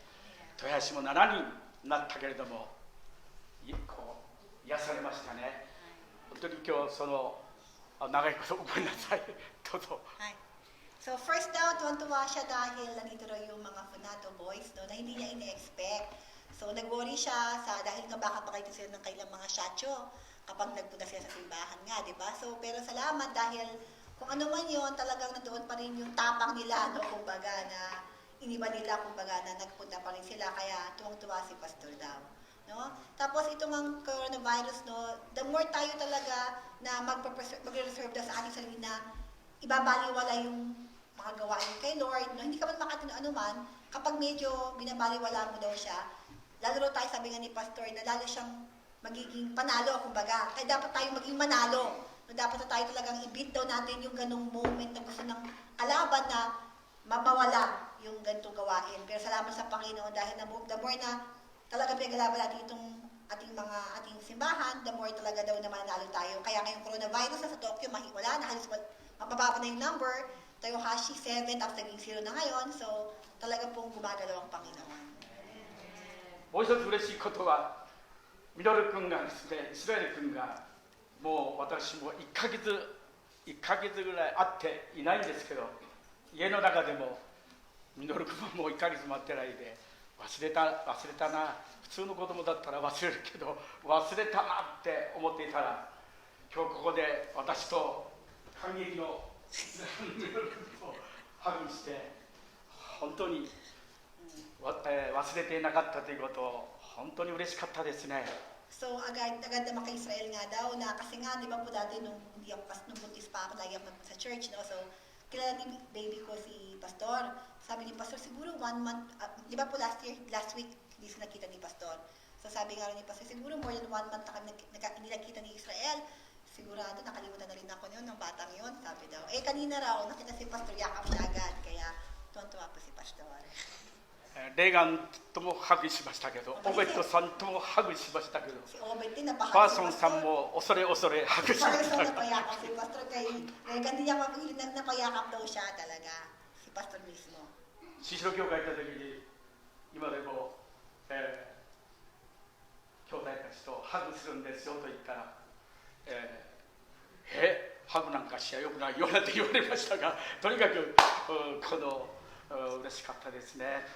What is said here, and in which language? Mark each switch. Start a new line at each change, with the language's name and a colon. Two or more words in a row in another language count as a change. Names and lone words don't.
Japanese: 豊橋も7人になったけれどもこう癒されましたね。本当に今日その長いことごめんなさい。どうぞ。
Filipino: So first daw, tuwan-tuwa siya dahil nandito raw yung mga Funato boys no, na hindi niya ine-expect. So nag-worry siya dahil nga baka pakita sila ng kailang mga shacho kapag nagpunta sila sa simbahan nga, di ba? So pero salamat dahil kung ano man yun, talagang nandoon pa rin yung tapang nila, no, kumbaga na iniba nila, kumbaga na nagpunta pa rin sila, kaya tuwang-tuwa si Pastor daw. No? Tapos itong ang coronavirus, no,
English: the more
Filipino: tayo talaga na magre-reserve daw sa ating sarili na ibabaliwala yung mga gawain kay Lord, no? Hindi ka man makatino anuman, kapag medyo binabaliwala mo daw siya, lalo tayo sabi nga ni Pastor na lalo siyang magiging panalo, kumbaga. Kaya dapat tayo maging manalo. No, dapat na tayo talagang i-beat daw natin yung ganong moment na gusto ng kalaban na mabawala yung ganitong gawain. Pero salamat sa Panginoon dahil
English: the more
Filipino: na talaga pinaglaban natin itong ating simbahan,
English: the more
Filipino: talaga daw na mananalo tayo. Kaya ngayong coronavirus na sa Tokyo, wala na, halos mababa na yung number. Toyohashi 7, tapos naging 0 na ngayon. So talaga pong gumagalaw ang Panginoon.
Japanese: もう一つ嬉しいことは、ミドル君がですね、イスラエル君がもう私も1ヶ月ぐらい会っていないんですけど、家の中でもミドル君はもう1ヶ月待ってないで、忘れたな、普通の子供だったら忘れるけど忘れたなって思っていたら、今日ここで私と感激のミドル君とハグして、本当に忘れていなかったということを本当に嬉しかったですね。
Filipino: So agad naman kay Israel nga daw na kasi nga di ba po dati nung buntis pa ako lagi ako sa church, no? So kilala ni baby ko si Pastor. Sabi ni Pastor siguro 1 month, di ba po last week hindi sila nakita ni Pastor. So sabi nga rin ni Pastor siguro more than 1 month na kami hindi nakita ni Israel. Sigurado nakalimutan na rin ako yun ng batang yun, sabi daw. Kanina raw nakita si Pastor, yakap siya agad, kaya tuwan-tuwa po si Pastor.
Japanese: レーガンともハグしましたけど、オベットさんともハグしましたけど、ファーソンさんも恐れハグしました。新城教会行った時に今でも、兄弟たちとハグするんですよと言ったら、ハグなんかしちゃよくないよなんて言われましたが、とにかくこの嬉しかったですね。